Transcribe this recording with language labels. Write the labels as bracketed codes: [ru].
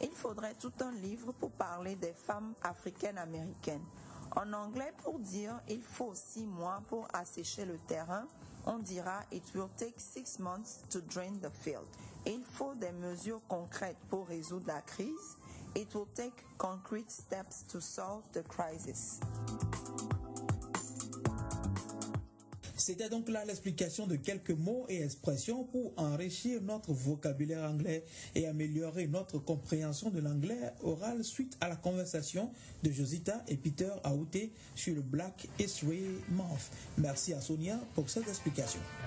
[fr] Il faudrait tout un livre pour parler des femmes africaines-américaines. En anglais, pour dire « il faut 6 mois pour assécher le terrain », on dira « [en] It will take 6 months to drain the field ». [fr] Il faut des mesures concrètes pour résoudre la crise. [en] It will take concrete steps to solve the crisis. [fr] C'était donc là l'explication de quelques mots et expressions pour enrichir notre vocabulaire anglais et améliorer notre compréhension de l'anglais oral suite à la conversation de Josita et Peter Awute sur le Black History Month. Merci à Sonia pour cette explication.